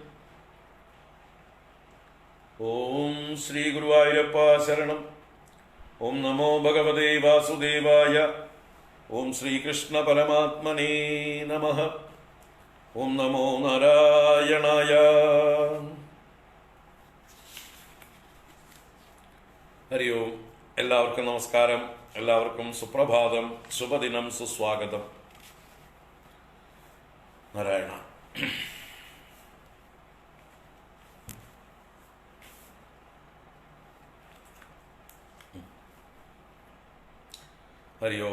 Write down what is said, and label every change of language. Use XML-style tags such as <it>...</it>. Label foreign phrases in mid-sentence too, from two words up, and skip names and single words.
<sa>ओम श्री गुरुवायूरप्प शरणं। ओम नमो भगवते वासुदेवाय। ओम श्री कृष्ण परमात्मने नमः। ओम नमो नारायणाय।</sa> <ml>ഹരി ഓം. എല്ലാവർക്കും നമസ്കാരം. എല്ലാവർക്കും സുപ്രഭാതം, ശുഭദിനം, സുസ്വാഗതം. നാരായണ. ഹരി ഓം.</ml>